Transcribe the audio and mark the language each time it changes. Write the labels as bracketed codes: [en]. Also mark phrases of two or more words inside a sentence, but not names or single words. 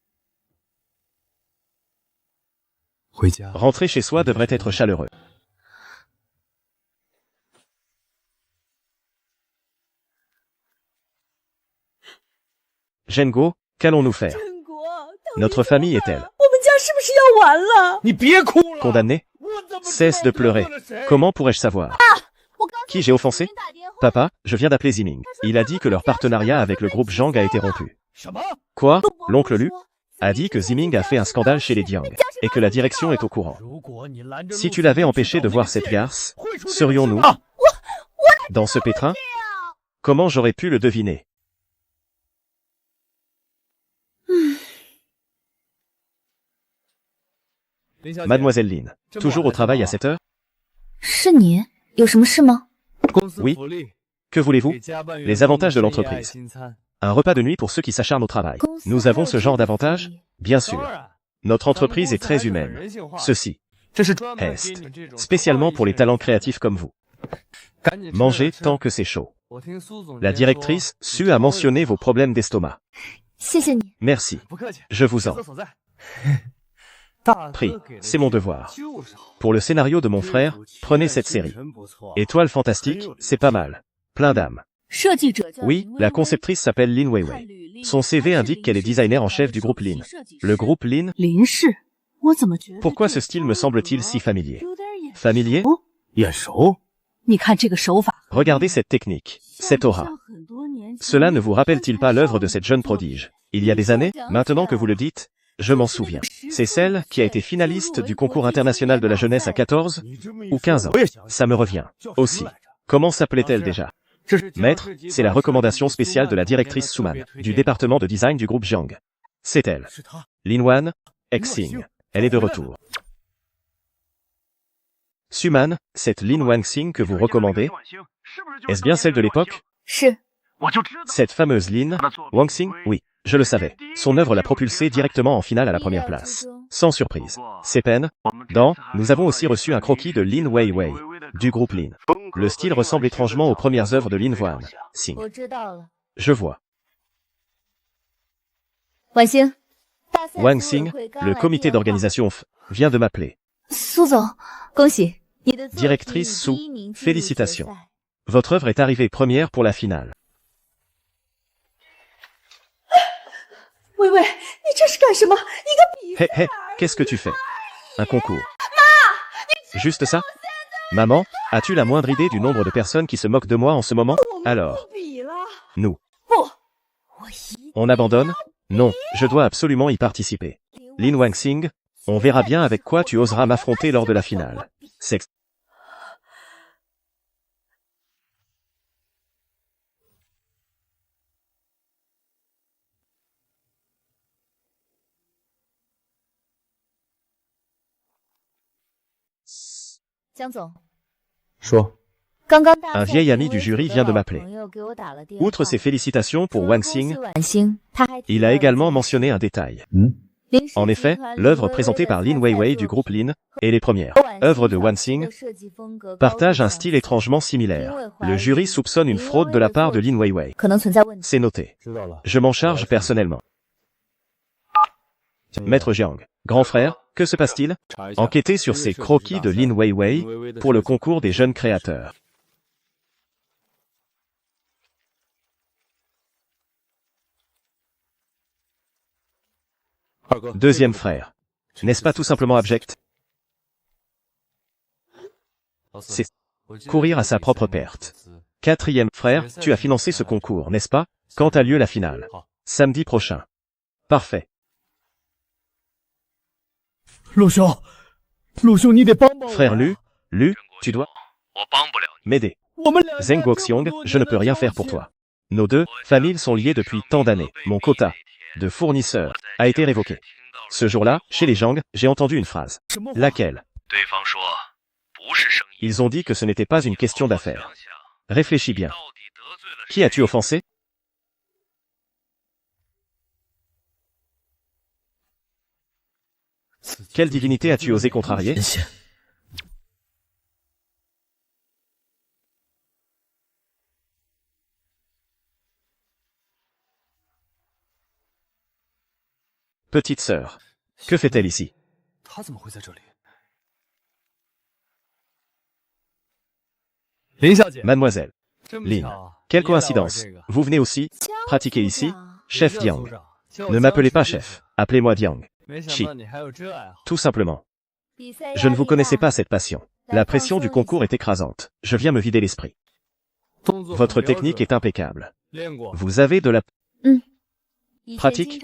[fr] Rentrer chez soi devrait être chaleureux. Gengo, qu'allons-nous faire? Notre famille est-elle [zh] 我们家是不是要完了？你别哭了， [fr] condamnée? [zh] 我怎么 [fr] Cesse de pleurer. [zh] 得罪了谁 [fr] Comment pourrais-je savoir? [zh] 我刚 [fr] Qui j'ai offensé? Papa, je viens d'appeler Ziming. Il a dit que leur partenariat avec le groupe Jiang a été rompu. [zh] 什么？ [fr] Quoi? L'oncle Lu a dit que Ziming a fait un scandale chez les Jiang et que la direction est au courant. [zh] 如果你拦着 [fr] Si [zh] 陆 [fr] tu [zh] 总 [fr] l'avais [zh] 去 [fr] empêché [zh] 找 [fr] de [zh] 那 [fr] voir [zh] 个 [fr] cette [zh] 谢 [fr] garce, [zh] 会出这个 [fr] serions-nous [zh] 事啊 [fr] dans ce pétrin? Comment j'aurais pu le deviner? Mademoiselle Lin, toujours au travail à cette heure? [zh] 是你？有什么事吗？ [fr] Oui. Que voulez-vous? Les avantages de l'entreprise. Un repas de nuit pour ceux qui s'acharnent au travail. Nous avons ce genre d'avantages? Bien sûr. Notre entreprise est très humaine. Ceci est spécialement pour les talents créatifs comme vous. Mangez tant que c'est chaud. La directrice Su a mentionné vos problèmes d'estomac. [zh] 谢谢你。 [fr] Merci. [zh] 不客气， [fr] Je vous en [zh] 厕所在。大 [fr] prie. [zh] 哥给的 [fr] C'est mon [zh] 建议 [fr] devoir. [zh] 就是好 [fr] Pour le scénario de mon frère, prenez cette série. [zh] 真不错 [fr] Étoile fantastique, c'est pas mal. Plein d'âme. [zh] 设计者叫 [fr] Oui, [zh] 林 [fr] la [zh] 薇薇 [fr] conceptrice s'appelle Lin [zh] 看 [fr] Weiwei. [zh] 履历 [fr] Son CV [zh] 她是 [fr] indique qu'elle est [zh] 林氏 [fr] designer en [zh] 集 [fr] chef [zh] 团 [fr] du [zh] 首 [fr] groupe [zh] 席 [fr] Lin. [zh] 设计 [fr] Le [zh] 师 [fr] groupe Lin, [zh] 林氏，我怎么觉得 [fr] pourquoi [zh] 这 [fr] ce style me semble-t-il si familier? [zh] 有点眼 [fr] Familier? [zh] 眼熟，你看这个手法， [fr] Regardez cette technique, [zh] 像 [fr] cette [zh] 不 [fr] aura. [zh] 像很多年前 [fr] Cela ne vous rappelle-t-il pas l'œuvre de cette jeune prodige? Il y a des années, maintenant que vous le dites, je m'en souviens. C'est celle qui a été finaliste du concours international de la jeunesse à 14 ou 15 ans. Ça me revient. Aussi. Comment s'appelait-elle déjà? Maître, c'est la recommandation spéciale de la directrice Suman, du département de design du groupe Jiang. C'est elle. [zh] 是他。 [fr] Lin Wan, ex-Xing. Elle est de retour. Suman, cette Lin Wangxing que vous recommandez, est-ce bien celle de l'époque? [zh] 是 [fr] Cette fameuse Lin Wangxing, oui, je le savais. Son œuvre l'a propulsée directement en finale à la première place. Sans surprise. C'est peine. Dans, nous avons aussi reçu un croquis de Lin Weiwei, du groupe Lin. Le style ressemble étrangement aux premières œuvres de Lin Wangxing. [zh] 我知道了。 [fr] Je vois. [zh] 婉欣， [fr] Wang Xing, le comité d'organisation vient de m'appeler. [zh] 苏总，恭喜你的作品 [fr] Directrice [zh] 以 [fr] Su, [zh] 第一名进入决 [fr] félicitations. [zh] 赛 [fr] Votre œuvre est arrivée première pour la finale. [zh] 薇薇，你这是干什么？一个比 [fr] Hé, hé, qu'est-ce que tu fais? Un concours. Juste ça? Maman, as-tu la moindre idée du nombre de personnes qui se moquent de moi en ce moment? Alors, [zh] 比了。 [fr] nous, [zh] 不，我一 [fr] on abandonne? Non, je dois absolument y participer. Lin Wangxing, on verra bien avec quoi tu oseras m'affronter lors de la finale. C'est [zh] “ 江总，说，刚刚大 [fr] Un [zh] 赛 [fr] vieil [zh] 评 [fr] ami du [zh] 委 [fr] jury [zh] 组的 [fr] vient de [zh] 老 [fr] m'appeler. [zh] 朋友给我打了电话 [fr] Outre ses félicitations pour [zh] 说 [fr] Wang [zh] 公司 [fr] Xing, [zh] 婉欣，他还提 [fr] il [zh] 到 [fr] a [zh] 了 [fr] également [zh] 自己 [fr] mentionné un détail. [zh] 林氏 [fr] En [zh] 集 [fr] effet, [zh] 团 [fr] l'œuvre [zh] 林薇薇 [fr] présentée [zh] 的 [fr] par Lin [zh] 参赛 [fr] Weiwei [zh] 作 [fr] du groupe [zh] 品 [fr] Lin et les premières [zh] 和婉欣 [fr] œuvres de [zh] 早 [fr] Wang [zh] 期的 [fr] Xing [zh] 设计风格高度 [fr] partagent un [zh] 相 [fr] style [zh] 似 [fr] étrangement similaire. Le jury soupçonne une fraude de la part de Lin Weiwei. [zh] 可能存在问题。 [fr] C'est noté. [zh] 知道了。 [fr] Je m'en charge personnellement. Maître Jiang, grand frère, que se passe-t-il? [zh] 查一下 [fr] Enquêtez sur ces croquis de Lin Weiwei pour le concours des jeunes créateurs. Deuxième frère. N'est-ce pas tout simplement abject? C'est courir à sa propre perte. Quatrième frère, tu as financé ce concours, n'est-ce pas? Quand a lieu la finale? Samedi prochain. Parfait. [zh] 陆兄，陆兄，你得帮帮我。 [fr] Frère Lu, tu dois [zh] 我帮不了你。 [fr] m'aider. [zh] 我们俩 [fr] Zheng Guoxiong, je ne peux rien faire pour toi. Nos deux familles sont liées depuis tant d'années. Mon quota de fournisseurs a été révoqué. Ce jour-là, chez les Jiang, j'ai entendu une phrase. [zh] 什么话 [fr] Laquelle? [zh] 对方说不是生意， [fr] Ils ont dit que ce n'était pas une question [zh] 想 [fr] d'affaires. [zh] 想 [fr] Réfléchis bien. [zh] 到底得罪了 [fr] Qui as-tu offensé? Quelle divinité as-tu osé contrarier? [zh] 神仙 [fr] Petite sœur. Que fait-elle ici? [zh] 他怎么会在这里？林小姐， [fr] Mademoiselle. [zh] 真不 [fr] Lin. [zh] 巧啊 [fr] Quelle [zh] 你也来玩 [fr] coïncidence. [zh] 这个 [fr] Vous venez aussi? [zh] 江 [fr] Pratiquer [zh] 组 [fr] ici? [zh] 长 [fr] Chef [zh] 林 [fr] Jiang. [zh] 组长 [fr] Ne m'appelez pas chef, appelez-moi Jiang. Chi. Tout simplement. Je ne vous connaissais pas cette passion. La pression du concours est écrasante. Je viens me vider l'esprit. Votre technique est impeccable. Vous avez de la pratique?